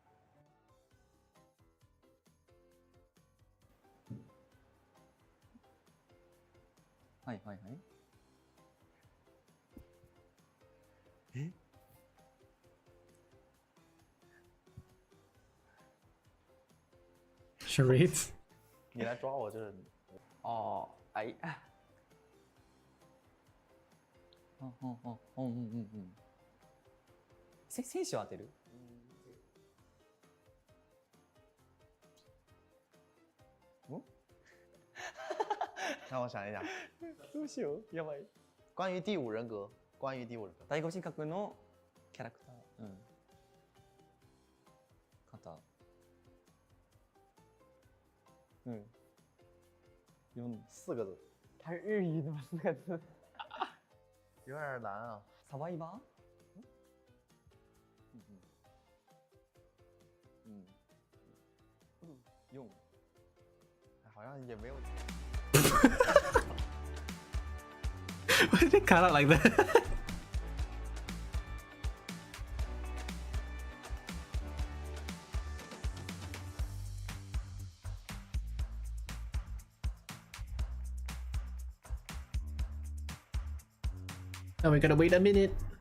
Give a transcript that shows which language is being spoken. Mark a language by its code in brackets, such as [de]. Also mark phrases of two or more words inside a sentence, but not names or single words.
[ja] はいはいはい。え [en] ？Charades？ [zh] 你来抓我就是，哦，哎， [ja] 選手を当てる？ [zh] 让我想一想， [ja] どうしよう、やばい。 [zh] 关于第五人格，关于第五人格。 [ja] 第五人格のキャラクター。肩。 [zh] 4个字。它是日语的吗？4个字。有点难啊。 [ja] サバイバー？4。 [zh] 好像也没有。 [en] Why did it cut out like that? Now we gotta wait a minute.